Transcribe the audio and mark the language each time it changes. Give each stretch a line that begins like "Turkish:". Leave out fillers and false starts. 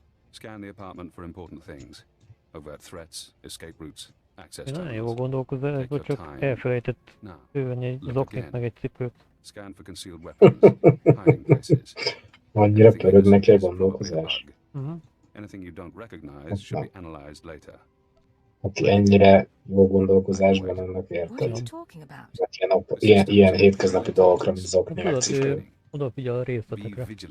English: Scan the apartment for important things. Overt threats, escape routes, access
Hungarian: nagyon jó
English: tunnels.
Hungarian: gondolkozásban, csak elfelejtett fölvenni egy zoknit meg egy cipőt.
English: Scan for concealed weapons, hiding places.
Hungarian: Annyira pörög neki a gondolkozás.
English: Anything you don't recognize should be analyzed later.
Hungarian: Aki ennyire jó gondolkozásban annak érted. Ilyen hétköznapi dolgokra, mint zokni meg cipő. Odafigyel a részletekre.